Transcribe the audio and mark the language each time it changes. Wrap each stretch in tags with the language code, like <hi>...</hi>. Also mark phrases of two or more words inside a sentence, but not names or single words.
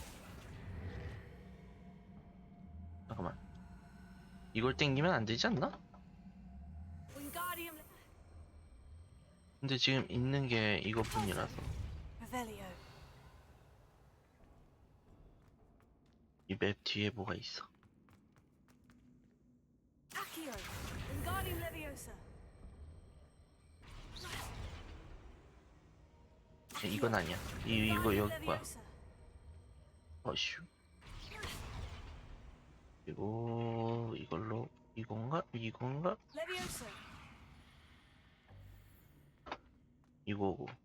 <ko>잠깐만. 이걸 땡기면 안 되지 않나?</ko> <en>Wingardium</en> <ko>근데 지금 있는 게 이것뿐이라서.</ko> <en>Revelio.</en> <ko>이 맵 뒤에 뭐가 있어?</ko> <en>Accio. Wingardium Leviosa.</en> <ko>이건 아니야. 이거</ko> <en>Wingardium</en> <ko>여기 거야.</ko> <en>Leviosa.</en> <ko>어슈. 그리고 이걸로 이건가?</ko> <en>Leviosa.</en> <ko>이거고.</ko>